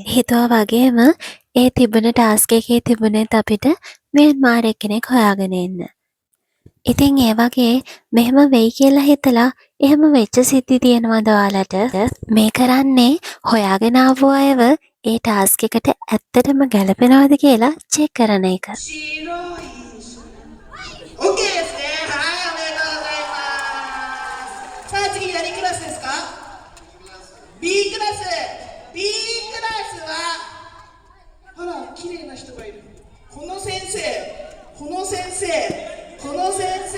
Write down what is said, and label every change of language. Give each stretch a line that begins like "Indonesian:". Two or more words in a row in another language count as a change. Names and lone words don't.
Sinhala: හිතුවා වගේම ඒ තිබුණ ටාස්ක් එකේ තිබුණෙත් අපිට මියන්මාර් එක්කෙනෙක් හොයාගෙන එන්න. ඉතින් ඒ වගේ මෙහෙම වෙයි කියලා හිතලා එහෙම වෙච්ච සිද්ධි තියෙනවද ඔයාලට? මේ කරන්නේ හොයාගෙන ආපු අයව ඒ ටාස්ක් එකට ඇත්තටම ගැලපෙනවද කියලා චෙක් කරන එක.
Japanese: OK ですね。はい、おめでとうございます。さあ次何クラスですか？ B クラス。B クラスはあら綺麗な人がいる。この先生、この先生、この先生。